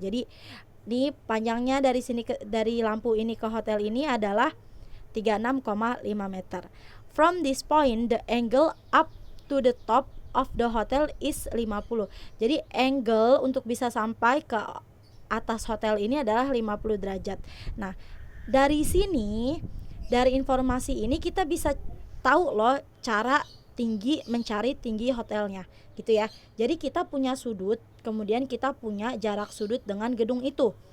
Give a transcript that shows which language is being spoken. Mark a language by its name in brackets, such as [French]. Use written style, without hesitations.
[Indonesian] Jadi ini panjangnya dari sini dari lampu ini ke hotel ini adalah 36,5 meter. [English] From this point the angle up to the top of the hotel is 50. [Indonesian] Jadi angle untuk bisa sampai ke atas hotel ini adalah 50 derajat. Nah, dari sini, dari informasi ini kita bisa tahu loh cara mencari tinggi hotelnya gitu ya. Jadi kita punya sudut, kemudian kita punya jarak sudut dengan gedung itu.